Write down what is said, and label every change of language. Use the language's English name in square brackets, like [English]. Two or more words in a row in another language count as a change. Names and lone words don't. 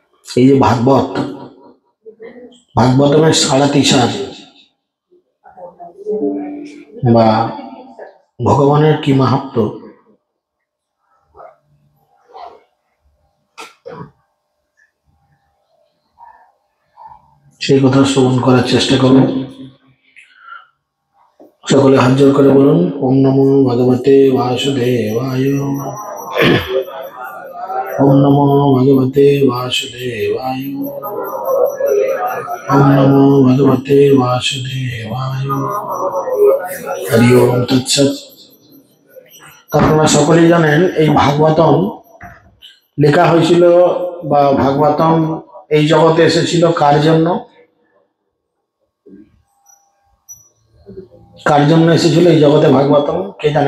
[Bangla] এই যে ভাগবত, ভাগবতমের ৩.৫ বা ভগবানের কি মাহাত্ম্য, সেই কথা শ্রবণ করার চেষ্টা করুন। সকলে হাত জোর করে বলুন, [Sanskrit] ওম নমো ভগবতে বাসুদেবায়, ওম নমো ভগবতে বাসুদেবায়, ওম নমো ভগবতে বাসুদেবায়। হরি ওম তৎসৎ। [Bangla] আপনারা সকলেই জানেন এই ভাগবতম লেখা হয়েছিল বা ভাগবতম এই জগতে এসেছিল কার জন্য? কার জন্য এসেছিল এই জগতে ভাগবতম? কে জানেন?